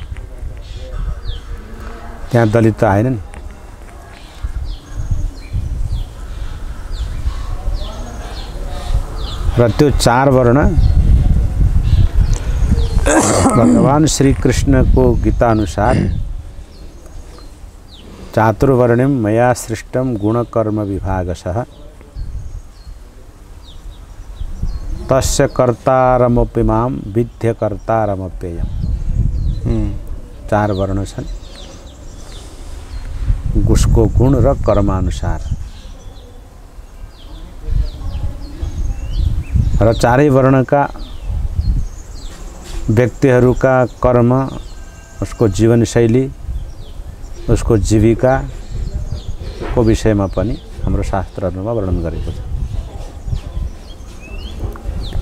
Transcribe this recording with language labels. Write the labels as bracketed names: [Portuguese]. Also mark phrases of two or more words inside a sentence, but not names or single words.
[Nepali] त्यहाँ दलित त आएन नि। र त्यो 4 वर्ण भगवान श्री कृष्णको गीता अनुसार [Sanskrit] चातुर्वर्ण्यं मया सृष्टं गुणकर्म विभागशः तस्य कर्तारमपि मां विद्य कर्तारमप्ययम्। [Nepali] 4 वर्ण छन्, उसको गुण र कर्मानुसार। र 4 वर्णका व्यक्तिहरूका कर्म, उसको जीवनशैली, उसको जीविका को विषयमा पनि हाम्रो शास्त्रहरूमा वर्णन गरेको छ।